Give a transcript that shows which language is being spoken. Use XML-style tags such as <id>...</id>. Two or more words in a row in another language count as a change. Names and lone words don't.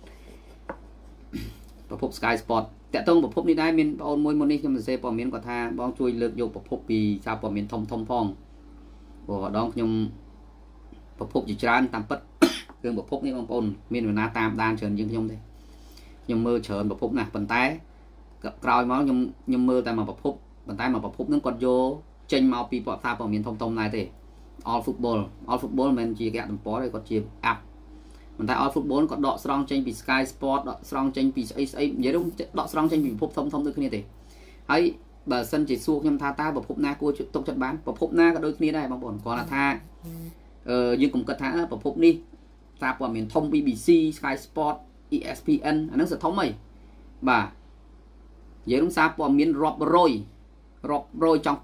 <km>ប្រភព Sky Sport តាក់ទងប្រភពនេះដែរមានបងអូនមួយមុននេះខ្ញុំសរសេរព័ត៌មានគាត់ថាបងជួយលើកយកប្រភពពីសារព័ត៌មានធំផងព្រោះម្ដងខ្ញុំប្រភពជាច្រើនតាមពិតរឿងប្រភពនេះបងប្អូនមាននរណាតាមដានច្រើនជាងខ្ញុំទេខ្ញុំមើលច្រើនប្រភពណាស់ប៉ុន្តែក្រោយមកខ្ញុំមើលតែមួយប្រភពប៉ុន្តែមួយប្រភពហ្នឹងគាត់យកចេញមកពីសារព័ត៌មានធំដែរទេ</km> <en>all football</en> <km>មិនជាគេតំព័រទេគាត់ជា app ប៉ុន្តែ</km> <en>all football</en> <km>គាត់ដកស្រង់ចេញពី Sky Sport ដកស្រង់ចេញពីស្អីនិយាយទៅដកស្រង់ចេញពីពិភពធំដូចគ្នាទេហើយបើសិនជាសួរខ្ញុំថាតើប្រភពណាគួរទុកចិត្តបានប្រភពណាក៏ដូចគ្នាដែរបងប្អូនគាត់ថាយើងកុំគិតថាប្រ ភពនេះសារព័ត៌មានធំ BBC Sky Sport ESPN អាហ្នឹងសធំអីបាទនិយាយរួមសារព័ត៌មានរាប់រយចង់</km>